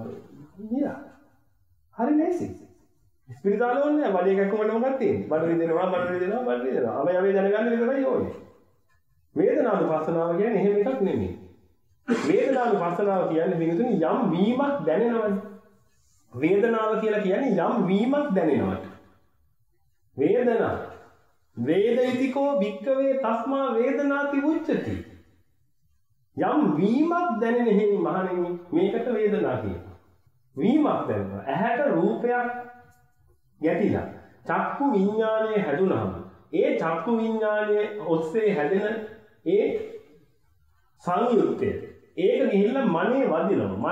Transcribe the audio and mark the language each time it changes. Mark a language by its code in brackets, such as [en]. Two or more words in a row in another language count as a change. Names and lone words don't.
[si] ගියා. හරි නේසි. ස්පිරිතාල ඕනේ නැහැ. බඩේ හැක්කමට මොකක්ද තියෙන්නේ? බඩ රිදෙනවා, බඩ රිදෙනවා, බඩ රිදෙනවා. අපි දැනගන්න විතරයි ඕනේ. වේදනානුපස්සනාව කියන්නේ එහෙම එකක් නෙමෙයි. වේදනානුපස්සනාව කියන්නේ විනුතුනි යම් වීමක් දැනෙනවනේ. වේදනාව කියලා කියන්නේ යම් වීමක් දැනෙනවට. [pi] වේදනා වේදිතෝ භික්ඛවේ තස්මා වේදනාති උච්චති. [si] යම් වීමක් දැනෙන හේයි මහණෙනි මේකට වේදනා කියනවා. වීමක් දැනෙනවා. ඇහැට රූපයක් ගැටිලා චක්කු විඥානයේ හැදුනහම ඒ චක්කු විඥානයේ ඔස්සේ හැදෙන ඒ සංයුක්තය ඒක ගිහිල්ලා මනේ වදිනවා.